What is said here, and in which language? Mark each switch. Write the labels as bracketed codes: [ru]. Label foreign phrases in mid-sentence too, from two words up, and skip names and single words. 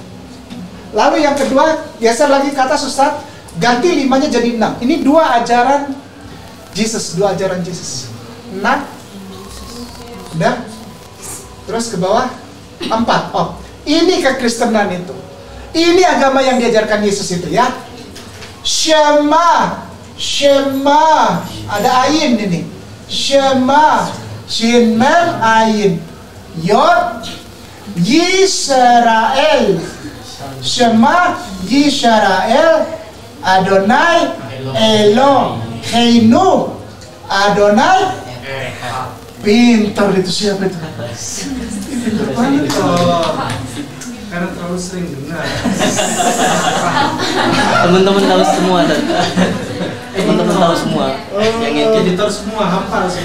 [id] Lalu yang kedua, geser lagi kata Ustaz, ganti 5-nya jadi 6. Ini dua ajaran Jesus. Nah, udah. Terus ke bawah, 4. Oh, ini kekristenan itu. Ini agama yang diajarkan Yesus itu ya. [he] שמע, שמע, [id] ada ayin ini. [he] שמע, שין מם עין, יוד, ישראל. שמע ישראל, אדוני אלוהינו, אדוני. [id] Pintar itu, siapa itu? Pintar banget. Karena terlalu sering dengar. Teman-teman tahu semua dan teman-teman tahu semua yang itu Editor semua hafal sih.